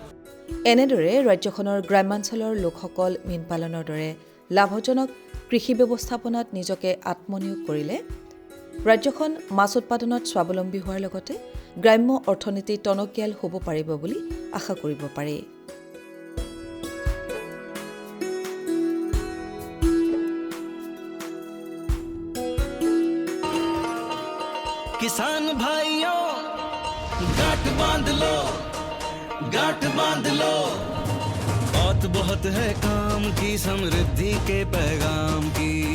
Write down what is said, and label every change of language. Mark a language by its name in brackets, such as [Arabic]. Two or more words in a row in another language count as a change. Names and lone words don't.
[Assamese] এনেদৰে ৰাজ্যখনৰ গ্ৰাম্যাঞ্চলৰ লোকসকল মীন পালনৰ দৰে লাভজনক কৃষি ব্যৱস্থাপনাত নিজকে আত্মনিয়োগ কৰিলে ৰাজ্যখন মাছ উৎপাদনত স্বাৱলম্বী হোৱাৰ লগতে গ্ৰাম্য অৰ্থনীতি টনকিয়াল হ'ব পাৰিব বুলি আশা কৰিব পাৰি। [Hindi] किसान भाइयों गांठ बांध लो, बहुत बहुत है काम की, समृद्धि के पैगाम की।